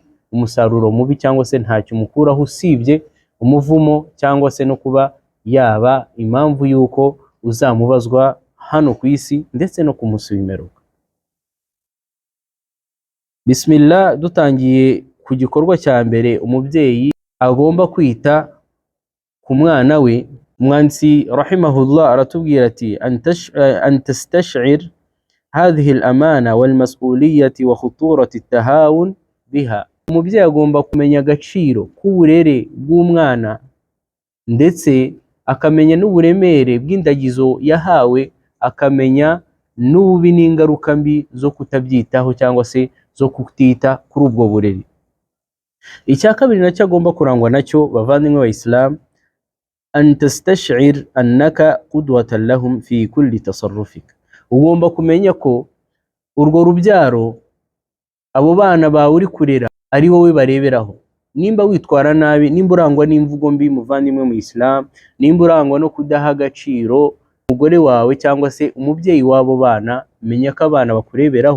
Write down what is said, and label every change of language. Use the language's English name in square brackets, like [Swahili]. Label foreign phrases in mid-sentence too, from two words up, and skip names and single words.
[Kinyarwanda] Umusaruro mubi, cyangwa se ntacyo umukuraho usibye umuvumo, cyangwa se no kuba yaba impamvu yuko uzamubazwa hano ku isi ndetse no ku munsi w'imperuka. Bismillah, dutangiye ku gikorwa cya mbere umubyeyi agomba kwita ku mwana we. Umwanditsi rahimahullah aratubwira ati [Arabic] أن تستشعر هذه الأمانة والمسؤولية وخطورة التهاون بها. [Kinyarwanda] Umubyeyi agomba kumenya agaciro k'uburere bw'umwana ndetse akamenya n'uburemere bw'indagizo yahawe, akamenya n'ububi n'ingaruka mbi zo kutabyitaho cyangwa se zo kutita kuri ubwo burere. Icya kabiri nacyo agomba kurangwa nacyo, bavandimwe wa Islam, [Arabic] أن تستشعر أنك قدوة لهم في كل تصرفك. [Kinyarwanda] Ugomba kumenya ko urwo rubyaro, abo bana bawe uri kurera, ari wowe bareberaho. Nimba witwara nabi, nimba urangwa n'imvugo mbi, muvandimwe mu Islam, nimba urangwa no kudaha agaciro umugore wawe cyangwa se umubyeyi w'abo bana, menya ko abana bakureberaho.